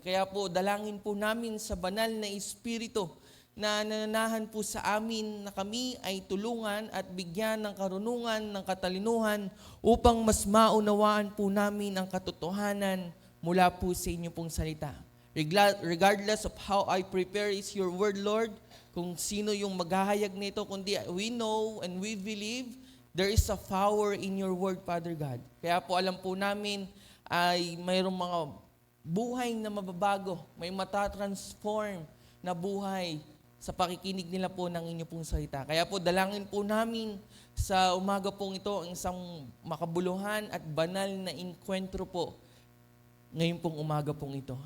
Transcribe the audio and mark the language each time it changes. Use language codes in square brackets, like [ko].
[tl] Kaya po, dalangin po namin sa banal na Espiritu na nananahan po sa amin na kami ay tulungan at bigyan ng karunungan, ng katalinuhan upang mas maunawaan po namin ang katotohanan mula po sa inyo pong salita. [en] Regardless of how I prepare is your word, Lord, kung sino yung maghahayag nito, kundi we know and we believe there is a power in your word, Father God. [tl] Kaya po alam po namin ay mayroong mga buhay na mababago, may matatransform na buhay sa pakikinig nila po ng inyo pong salita. Kaya po dalangin po namin sa umaga pong ito ang isang makabuluhan at banal na inkwentro po ngayon pong umaga pong ito.